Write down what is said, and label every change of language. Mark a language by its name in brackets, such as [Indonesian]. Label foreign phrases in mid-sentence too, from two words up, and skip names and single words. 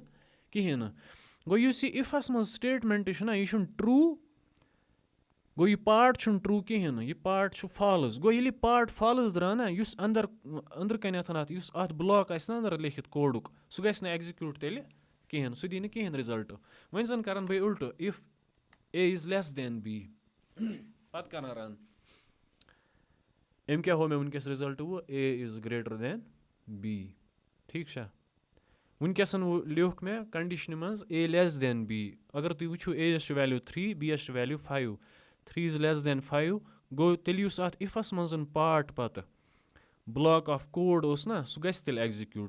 [Kashmiri] کِہیٖنۍ نہٕ گوٚو یُس یہِ اِفَس منٛز سٹیٹمٮ۪نٛٹ چھُنہ یہِ چھُنہٕ ٹرٛوٗ گوٚو یہِ پاٹ چھُنہٕ ٹرٛوٗ کِہیٖنۍ نہٕ یہِ پاٹ چھُ فالٕز گوٚو ییٚلہِ یہِ پاٹ فالٕز درٛاو نہ یُس أنٛدرٕ کَنٮ۪تھ اَتھ یُس اَتھ بٕلاک آسہِ نہ أنٛدرٕ لیکھِتھ کوڈُک سُہ گژھِ نہٕ ایٚگزِکیوٗٹ تیٚلہِ کِہیٖنۍ سُہ دی نہٕ کِہیٖنۍ رِزَلٹ وۄنۍ زَن کَرَن بہٕ اُلٹہٕ [English] if a is less than b [Kashmiri] پَتہٕ کَران رَن أمۍ کیٛاہ ہوو مےٚ وٕنکٮ۪س رِزَلٹ وۄنۍ [English] a is greater than b [Kashmiri] ٹھیٖک چھا وٕنکٮ۪سَن لیوٚکھ مےٚ کَنڈِشنہِ منٛز [English] a less than b. [Kashmiri] اگر تُہۍ وٕچھِو اے یَس چھُ ویلیوٗ 3 بی یَس چھُ ویلیوٗ 5. [English] 3 is less than 5 [Kashmiri] گوٚو تیٚلہِ یُس اَتھ اِفَس منٛز پاٹ پَتہٕ [English] block of code [Kashmiri] اوس نا سُہ گژھِ تیٚلہِ ایٚگزِکیوٗٹ.